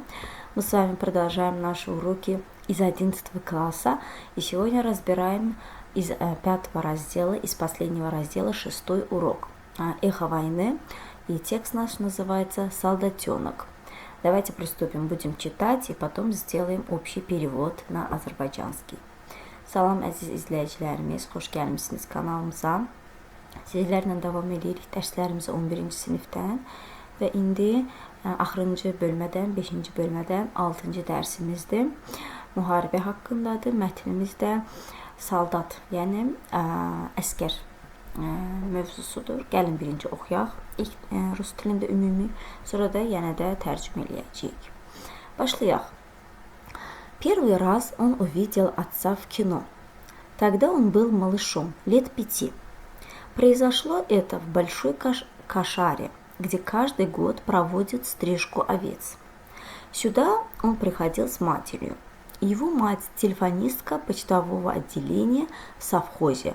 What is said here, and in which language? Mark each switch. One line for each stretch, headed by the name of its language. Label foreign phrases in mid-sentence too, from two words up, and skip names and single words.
Russian: Мы с вами продолжаем наши уроки из 11 класса. И сегодня разбираем из 5 раздела, из последнего раздела 6 урок. «Эхо войны». И текст наш называется «Солдатенок». Давайте приступим, будем читать и потом сделаем общий перевод на azərbaycanski.
Azerbaijani: Salam əziz izləyicilərimiz, xoş gəlmisiniz kanalımıza. Sizlərlə davam edirik dərslərimizə 11-ci sinifdən və indi axırıncı bölmədən, 5-ci bölmədən 6-cı dərsimizdir. Müharibə haqqındadır. Mətnimiz də saldat, yəni əskər mövzusudur. Gəlin birinci oxuyaq. İlk rus dilində ümumi, sonra da yenə də tərcümə eləyəcəyik. Başlayaq.
Russian: Первый раз он увидел отца в кино. Тогда он был малышом, лет 5. Произошло это в большой кошаре, где каждый год проводят стрижку овец. Сюда он приходил с матерью. Его мать – телефонистка почтового отделения в совхозе.